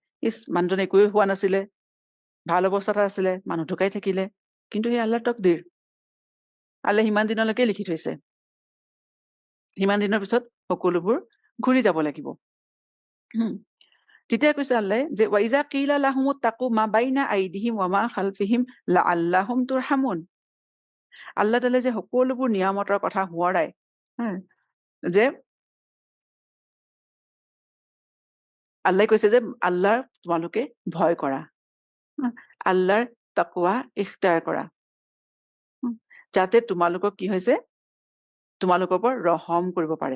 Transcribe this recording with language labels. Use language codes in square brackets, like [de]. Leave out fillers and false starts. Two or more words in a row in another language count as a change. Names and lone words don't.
[as] মানুহজন একোৱে হোৱা নাছিলে, ভাল অৱস্থাত আছিলে, মানুহ ঢুকাই থাকিলে। কিন্তু সেই আল্লাহৰ তকদিৰ। আল্লাহে সিমান দিনলৈকে লিখি থৈছে। সিমান দিনৰ পিছত সকলোবোৰ ঘূৰি যাব লাগিব। তেতিয়া কৈছে আল্লাহে যে [ar] وإذا قيل لهم اتقوا ما بين أيديهم وما خلفهم لعلهم ترحمون. [as] আল্লাহ তাআলাই যে সকলোবোৰ নিয়ামতৰ কথা সোঁৱৰাই, যে আল্লাহে কৈছে যে আল্লাহৰ তোমালোকে ভয় কৰা। আল্লাহৰ তাকৱা ইখতিয়াৰ কৰা। যাতে তোমালোকক কি হৈছে তোমালোকৰ ওপৰত ৰহম কৰিব পাৰে।